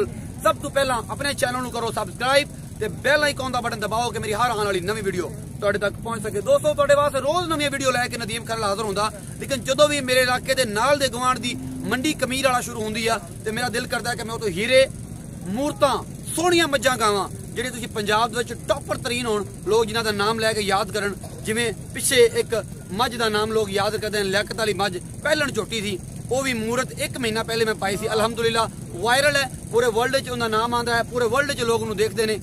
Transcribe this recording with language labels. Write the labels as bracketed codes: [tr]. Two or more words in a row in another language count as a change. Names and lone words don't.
[pa] ਸਭ ਤੋਂ ਪਹਿਲਾ ਅਪਣੇ ਚੈਨਲ ਨੂੰ ਕਰੋ ਸਬਸਕ੍ਰਾਈਬ ਤੇ ਬੈੱਲ ਆਈਕਨ ਦਾ ਬਟਨ ਦਬਾਓ ਕਿ ਮੇਰੀ ਹਰ ਆਉਣ ਵਾਲੀ ਨਵੀਂ ਵੀਡੀਓ ਤੁਹਾਡੇ ਤੱਕ ਪਹੁੰਚ ਸਕੇ। ਦੋਸਤੋ ਤੁਹਾਡੇ ਵਾਸਤੇ ਰੋਜ਼ ਨਵੀਂ ਵੀਡੀਓ ਲੈ ਕੇ ਨਦੀਮ ਖਰਲ ਹਾਜ਼ਰ ਹੁੰਦਾ, ਲੇਕਿਨ ਜਦੋਂ ਭੀ ਮੇਰੇ ਇਲਾਕੇ ਦੇ ਨਾਲ ਦੇ ਗਵਾਂਢ ਦੀ ਮੰਡੀ ਕਮੀਰ ਵਾਲਾ ਸ਼ੁਰੂ ਹੁੰਦੀ ਆ ਤੇ ਮੇਰਾ ਦਿਲ ਕਰਦਾ ਹੈ ਕਿ ਮੈਂ ਉੱਥੋਂ ਹੀਰੇ ਮੂਰਤਾਂ ਸੋਹਣੀਆਂ ਮੱਝਾਂ ਗਾਵਾਂ ਜਿਹੜੇ ਤੁਸੀਂ ਪੰਜਾਬ ਦੇ ਵਿੱਚ ਟੌਪਰ ਤਰੀਨ ਹੋਣ, ਲੋਕ ਜਿਨ੍ਹਾਂ ਦਾ ਨਾਮ ਲੈ ਕੇ ਯਾਦ ਕਰਨ। ਜਿਵੇਂ ਪਿੱਛੇ ਇੱਕ ਮੱਝ ਦਾ ਨਾਮ ਲੋਕ ਯਾਦ ਕਰਦੇ ਨੇ, ਲਿਆਕਤ ਵਾਲੀ ਮੱਝ ਪਹਿਲਣ ਝੋਟੀ ਸੀ, ਉਹ ਵੀ ਮੂਰਤ 1 ਮਹੀਨਾ ਪਹਿਲੇ ਮੈਂ ਪਾਈ ਸੀ। ਅਲਹਮਦੁਲਿਲਾ ਵਾਇਰਲ ਹੈ, ਪੂਰੇ ਵਰਲਡ 'ਚ ਉਹਦਾ ਨਾਮ ਆਉਂਦਾ ਹੈ, ਪੂਰੇ ਵਰਲਡ 'ਚ ਲੋਕ ਉਹਨੂੰ ਦੇਖਦੇ ਨੇ।